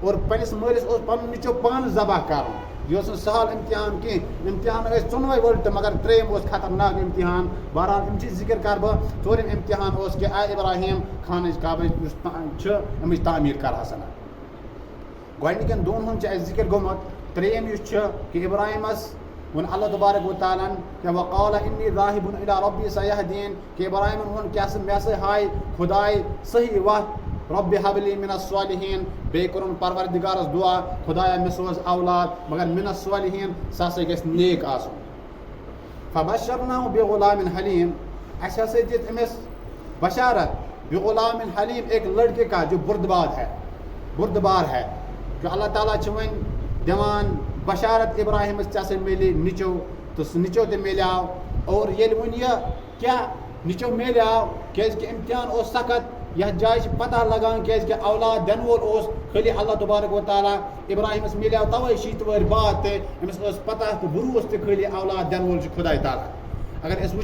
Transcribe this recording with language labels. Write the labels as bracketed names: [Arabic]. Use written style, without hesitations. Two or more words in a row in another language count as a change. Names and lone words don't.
[Kashmiri] اور پننس مٲلِس اوس پنُن نیٚچو پانہٕ ذبح کرُن یہ اوس نہٕ سہل امتحان کینٛہہ امتحان ٲسۍ ژۄنوَے وٕلٹہٕ مگر ترٛیٚیِم اوس خطرناک امتحان بہرحال امچی ذکر کرٕ بہٕ ژوٗرِم امتحان اوس کہ اے ابراہیم خانٕچ کعبٕچ یُس چھُ امِچ تعمیٖر کرہا سا گۄڈنِکٮ۪ن دۄن ہُنٛد چھُ اَسہِ ذکر گوٚمُت ترٛیٚیِم یُس چھُ کہ ابراہیمس ووٚن [Arabic] اللہ تبارک و تعالیٰ [Kashmiri] کہ [Arabic] وقال انی ذاہب الی ربی سیہدین [Kashmiri] کہ ابراہیمن ووٚن کیٛاہ سا مےٚ ہسا ہایہِ خۄداے صحیح وتھ [Arabic] رب حب لی من الصالحین [Kashmiri] بیٚیہِ کوٚرُن پروردگارس دعا خۄدایا مےٚ سوز اولاد مگر [Arabic] من الصالحین [Kashmiri] سُہ ہسا گژھِ نیک آسُن [Arabic] فبشرناہ بغلام حلیم [Kashmiri] اَسہِ ہسا دِژ أمِس بشارت [Arabic] بغلام حلیم [Urdu] ایک لڑکے کا جو بردبار ہے جو [Kashmiri] اللہ تعالیٰ چھُ وۄنۍ دِوان بشارت ابراہیمس ژےٚ ہسا میلے نیٚچو تہٕ سُہ نیٚچو تہِ میلیو اور ییٚلہِ وۄنۍ یہِ کیٛاہ نیٚچو میلیو کیازِ کہ امتحان اوس سخت یتھ جایہِ چھِ پتہ لگان کیازِ کہ اولاد دِنہٕ وول اوس خٲلی [Arabic] اللہ تبارک و تعالیٰ [Kashmiri] ابراہیمس میلیو توے شیٖتھ وٕہٕرۍ بعد تہِ أمِس ٲس پتہ تہٕ بروسہٕ تہِ خٲلی اولاد دِنہٕ وول چھُ خۄداے تعالیٰ اگر أسۍ